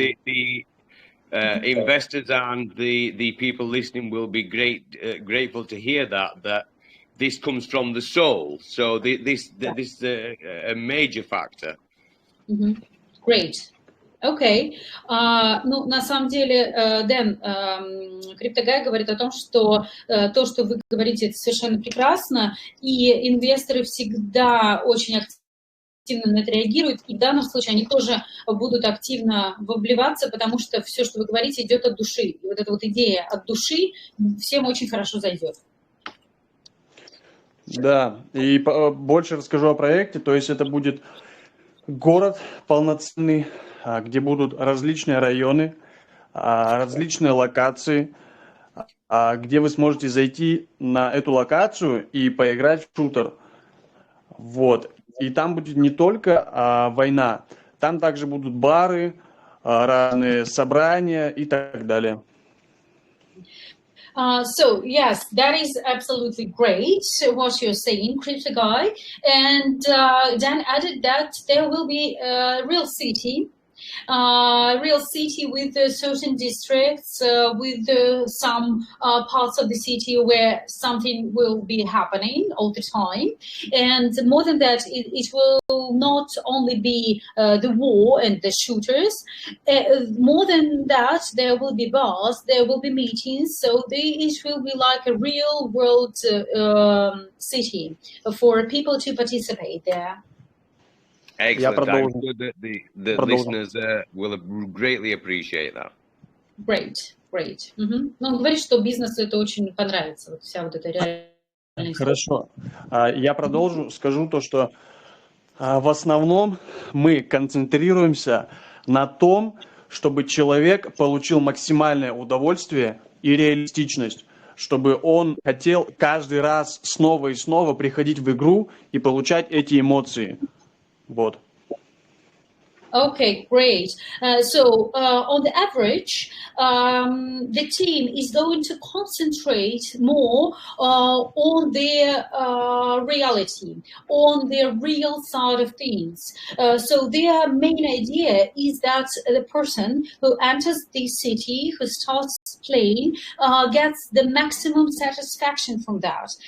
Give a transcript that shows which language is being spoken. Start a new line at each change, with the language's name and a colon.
English: The investors and the people listening will be grateful to hear that this comes from the soul. So this is a major factor. Great. Окей.
Russian: Ну, на самом деле, Дэн, Криптогай говорит о том, что то, что вы говорите, это совершенно прекрасно, и инвесторы всегда очень активно на это реагируют, и в данном случае они тоже будут активно вливаться, потому что все, что вы говорите, идет от души. И вот эта вот идея от души всем очень хорошо зайдет. Да, и больше расскажу о проекте. То есть это будет город полноценный, где будут различные районы, различные локации, где вы сможете зайти на эту локацию и поиграть в шутер. Вот. И там будет не только война, там также будут бары, разные собрания и так далее.
English: So yes, that is absolutely great what you're saying, Crypto Guy. And Dan added that there will be a real city with certain districts, with some parts of the city where something will be happening all the time. And more than that, it will not only be the war and the shooters. More than that, there will be bars, there will be meetings. So it will be like a real world city for people to participate there. Excellent. I'm sure that the listeners will greatly appreciate that. Great.
Russian: Ну, он говорит, что бизнесу это очень понравится, вот вся вот эта реальность. Хорошо. Я продолжу, скажу то, что в основном мы концентрируемся на том, чтобы человек получил максимальное удовольствие и реалистичность, чтобы он хотел каждый раз снова и снова приходить в игру и получать эти эмоции. Вот.
English: Okay, great. So on the average, the team is going to concentrate more on their reality, on their real side of things. So their main idea is that the person who enters the city, who starts playing, gets the maximum satisfaction from that.